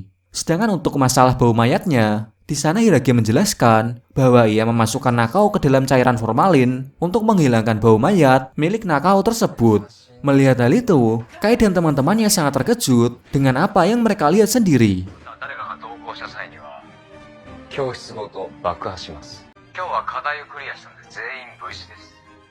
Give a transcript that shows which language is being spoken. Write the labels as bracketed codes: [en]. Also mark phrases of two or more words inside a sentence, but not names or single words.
[id] Sedangkan untuk masalah bau mayatnya, di sana Hiragi menjelaskan bahwa ia memasukkan Nakao ke dalam cairan formalin untuk menghilangkan bau mayat milik Nakao tersebut. Melihat hal itu, Kai dan teman-temannya sangat terkejut dengan apa yang mereka lihat sendiri. [ja] 教室ごと爆破します。今日は課題をクリアしたので全員無事です。